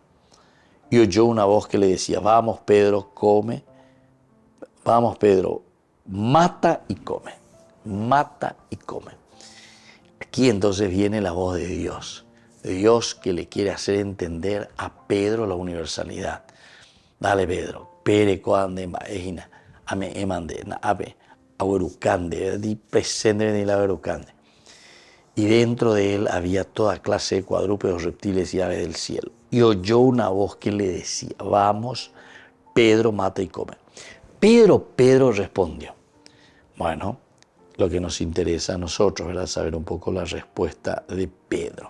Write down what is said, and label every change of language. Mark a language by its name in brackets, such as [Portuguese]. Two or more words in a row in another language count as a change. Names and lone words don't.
[Spanish] Y oyó una voz que le decía: vamos, Pedro, come. Vamos, Pedro, mata y come. Mata y come. Aquí entonces viene la voz de Dios que le quiere hacer entender a Pedro la universalidad. Dale, Pedro, pere coande maegina, ame emande, na abe, aguerucande, di presente de la aguerucande. Y dentro de él había toda clase de cuadrúpedos, reptiles y aves del cielo. Y oyó una voz que le decía: vamos, Pedro, mata y come. Pedro respondió. Bueno, lo que nos interesa a nosotros, ¿verdad?, saber un poco la respuesta de Pedro.